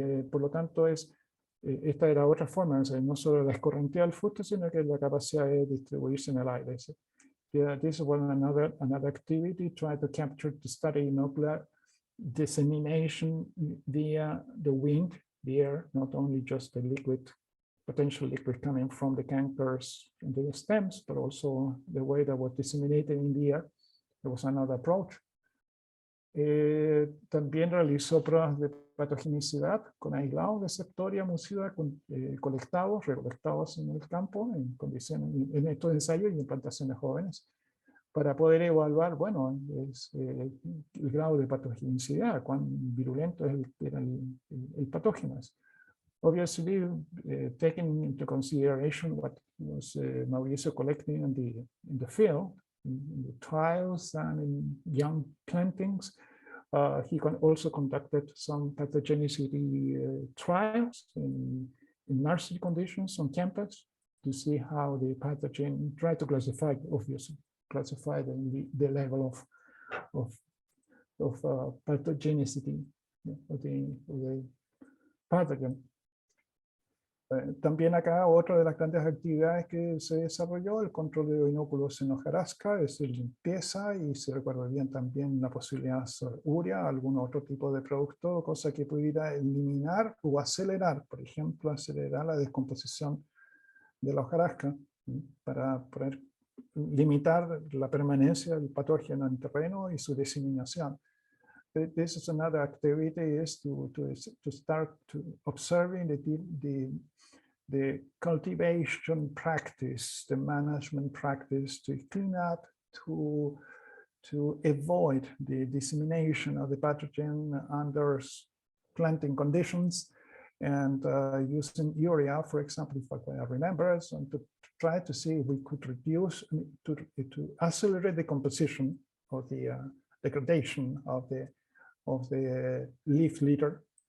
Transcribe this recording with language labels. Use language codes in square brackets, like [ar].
[es] Por lo tanto, esta era otra forma, o sea, no solo la escorrentía del fuste, sino que la capacidad de distribuirse en el aire. [en] This was another activity, try to capture the study inocular dissemination via the wind, the air, not only just the potential liquid coming from the cankers and the stems, but also the way that was disseminated in the air. There was another approach. [es] También realizó pruebas de patogenicidad con aislados de Septoria Musiva recolectados en el campo en estos ensayos y en plantaciones jóvenes, para poder evaluar, bueno, el grado de patogenicidad, cuán virulento era el patógeno. [en] Obviously, taking into consideration what was Mauricio collecting in the field, in the trials and in young plantings, he also conducted some pathogenicity trials in nursery conditions on campus to see how the pathogen, try to classify, obviously, classify the level of pathogenicity of the pathogen. [es] También acá otra de las grandes actividades que se desarrolló, el control de inóculos en hojarasca, es decir, limpieza, y si recuerdo bien también la posibilidad de urea, algún otro tipo de producto, cosa que pudiera eliminar o acelerar, por ejemplo, acelerar la descomposición de la hojarasca, para poder limitar la permanencia del patógeno en terreno y su diseminación. [en] This is another activity, is to start to observing the cultivation practice, the management practice, to clean up, to to avoid the dissemination of the pathogen under planting conditions, and using urea, for example, if I remember, and to try to see if we could reduce, to accelerate the composition of the degradation of the leaf litter.